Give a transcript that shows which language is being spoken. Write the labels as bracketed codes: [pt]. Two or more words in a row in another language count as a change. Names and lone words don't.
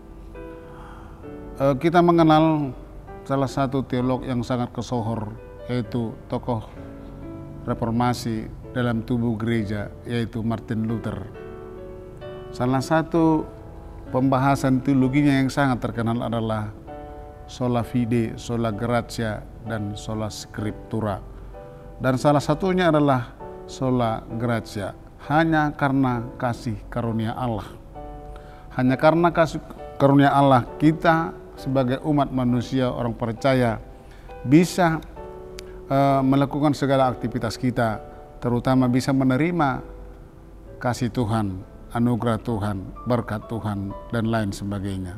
[id] Kita mengenal salah satu teolog yang sangat kesohor, yaitu tokoh reformasi dalam tubuh gereja, yaitu Martin Luther. Salah satu pembahasan teologinya yang sangat terkenal adalah [la] sola fide, sola gratia, [id] dan [la] sola scriptura. [id] Dan salah satunya adalah [la] sola gratia, [id] hanya karena kasih karunia Allah. Hanya karena kasih karunia Allah kita sebagai umat manusia, orang percaya, bisa melakukan segala aktivitas kita, terutama bisa menerima kasih Tuhan, anugerah Tuhan, berkat Tuhan, dan lain sebagainya.